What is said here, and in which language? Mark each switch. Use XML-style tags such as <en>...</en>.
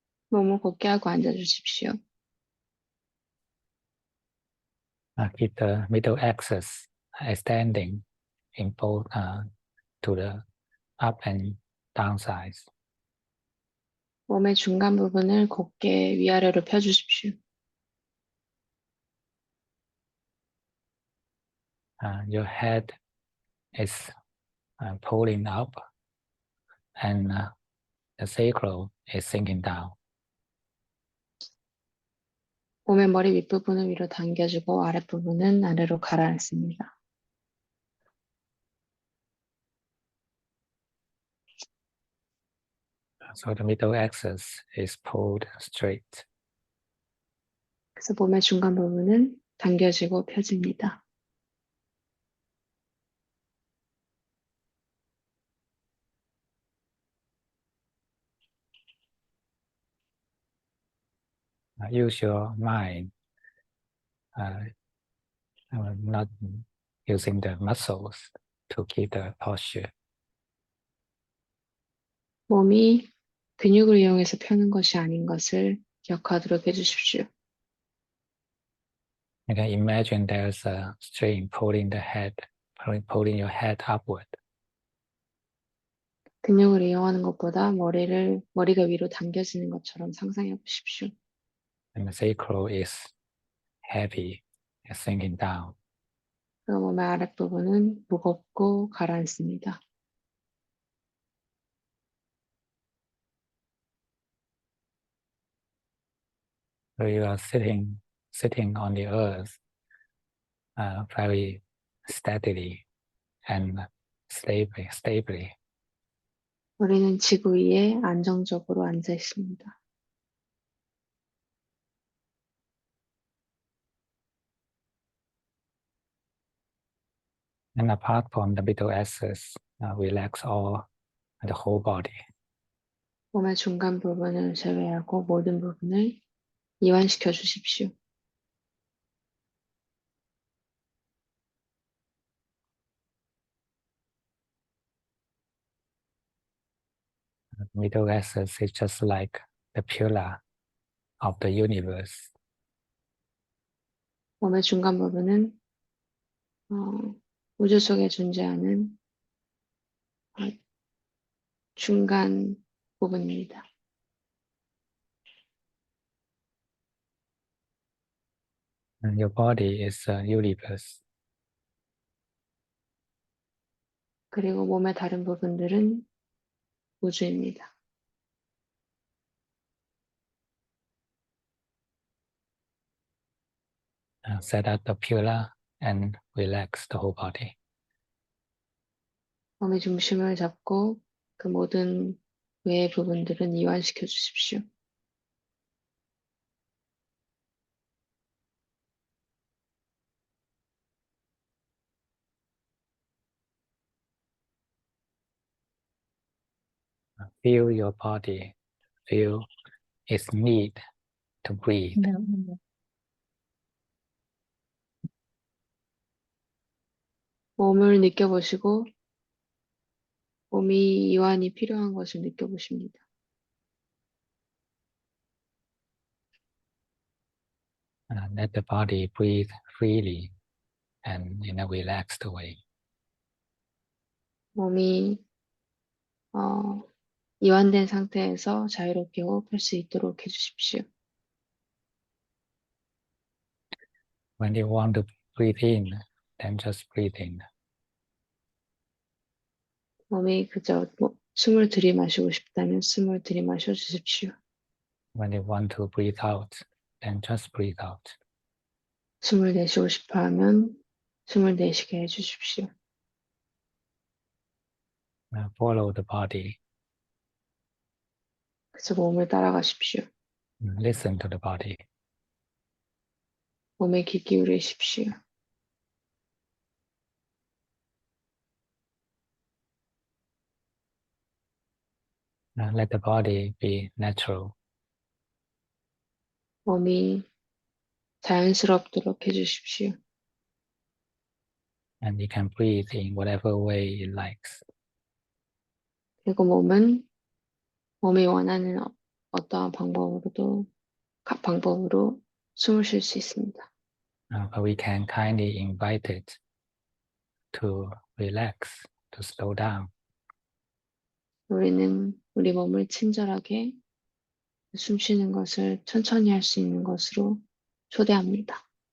<ko>몸을 곧게 하고 앉아주십시오.</ko> <en>Keep the middle axis extending in both to the up and down sides.</en> <ko>몸의 중간 부분을 곧게 위아래로 펴주십시오.</ko> <en>Your head is pulling up, and the sacral is sinking down.</en> <ko>몸의 머리 윗부분을 위로 당겨주고 아랫부분은 아래로 가라앉습니다.</ko> <en>So the middle axis is pulled straight.</en> <ko>그래서 몸의 중간 부분은 당겨지고 펴집니다.</ko> <en>Use your mind, not using the muscles to keep the posture.</en> <ko>몸이 근육을 이용해서 펴는 것이 아닌 것을 기억하도록 해주십시오.</ko> <en>You can imagine there's a string pulling your head upward.</en> <ko>근육을 이용하는 것보다 머리가 위로 당겨지는 것처럼 상상해 보십시오.</ko> <en>And the sacral is heavy and sinking down.</en> <ko>그리고 몸의 아랫부분은 무겁고 가라앉습니다.</ko> <en>So you are sitting on the earth very steadily and stably.</en> <ko>우리는 지구 위에 안정적으로 앉아 있습니다.</ko> <en>And apart from the middle axis, relax the whole body.</en> <ko>몸의 중간 부분을 제외하고 모든 부분을 이완시켜 주십시오.</ko> <en>The middle axis is just like the pillar of the universe.</en> <ko>몸의 중간 부분은 우주 속에 존재하는 중간 부분입니다.</ko> <en>And your body is a universe.</en> <ko>그리고 몸의 다른 부분들은 우주입니다.</ko> <en>Set out the pillar and relax the whole body.</en> <ko>몸의 중심을 잡고 그 모든 외의 부분들은 이완시켜 주십시오.</ko> <en>Feel your body. Feel its need to breathe.</en> <ko>몸을 느껴보시고 몸이 이완이 필요한 것을 느껴보십니다.</ko> <en>Let the body breathe freely and in a relaxed way.</en> <ko>몸이 이완된 상태에서 자유롭게 호흡할 수 있도록 해주십시오.</ko> <en>When you want to breathe in, then just breathe in.</en> <ko>몸이 그저 숨을 들이마시고 싶다면 숨을 들이마셔 주십시오.</ko> <en>When you want to breathe out, then just breathe out.</en> <ko>숨을 내쉬고 싶어 하면 숨을 내쉬게 해주십시오.</ko> <en>Follow the body.</en> <ko>그래서 몸을 따라가십시오.</ko> <en>Listen to the body.</en> <ko>몸에 귀 기울이십시오.</ko> <en>Let the body be natural.</en> <ko>몸이 자연스럽도록 해주십시오.</ko> <en>And you can breathe in whatever way it likes.</en> <ko>그리고 몸이 원하는 어떠한 각 방법으로 숨을 쉴 수 있습니다.</ko> <en>But we can kindly invite it to relax, to slow down.</en> <ko>우리는 우리 몸을 친절하게 숨 쉬는 것을 천천히 할 수 있는 것으로 초대합니다.</ko>